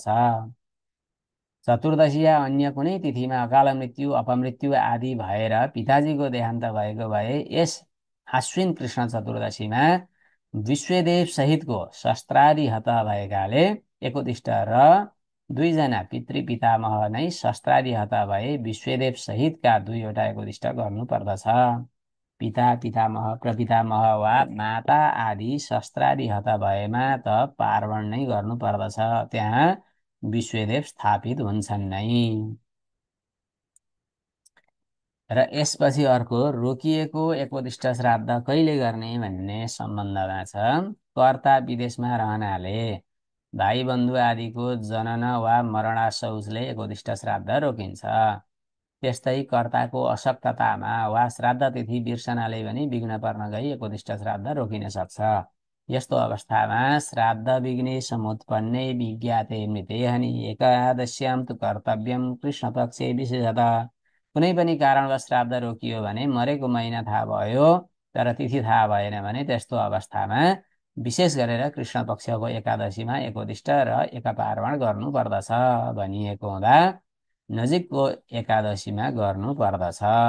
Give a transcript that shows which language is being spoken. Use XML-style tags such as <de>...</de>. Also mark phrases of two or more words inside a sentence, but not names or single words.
<ne>चतुर्दशी या अन्य कुनै तिथिमा अकाल मृत्यु अपमृत्यु आदि भएर पिताजीको देहान्त भएको भए यस आश्विन कृष्ण चतुर्दशीमा विश्वदेव सहितको शस्त्रादि हत भएकाले एकोदिष्ट र 2 जना पितृ पितामह नै शस्त्रादि हत भए विश्वदेव सहितका 2 वटा एकोदिष्ट गर्नु पर्दछ। पिता पितामह प्रपितामह वा माता आदि शस्त्रादि हत भएमा त पार्वण नै गर्नु पर्दछ। त्यहाँ विश्वदेव स्थापित हुन्छन् नै। र यसपछि अर्को रोकिएको एकोदिष्ट श्राद्ध कहिले गर्ने भन्ने सम्बन्धमा छ। कर्ता विदेशमा रहनाले भाइ बन्धु आदिको जनन वा मरणाशौचले एकोदिष्ट श्राद्ध रोकिन्छ। त्यस्तै कर्ताको अशक्ततामा वा श्राद्ध तिथि बिर्सनाले पनि विघ्न पर्न गई एकोदिष्ट श्राद्ध रोकिन सक्छ। यस्तो अवस्थामा</ne> <sa>श्राद्ध विघ्ने समुत्पन्ने विज्ञाते मृते हनि एकादश्याम तु कर्तव्यम कृष्ण पक्षे विशेषतः।</sa> <ne>कुनै पनि कारणवश श्राद्ध रोकियो भने मरेको महिना थाहा भयो तर तिथि थाहा भएन भने त्यस्तो अवस्थामा विशेष गरेर कृष्ण पक्षको एकादशीमा एकोदिष्ट र एकापार्वण गर्नु पर्दछ भनिएको हुँदा नजिकको एकादशीमा गर्नु पर्दछ।</ne>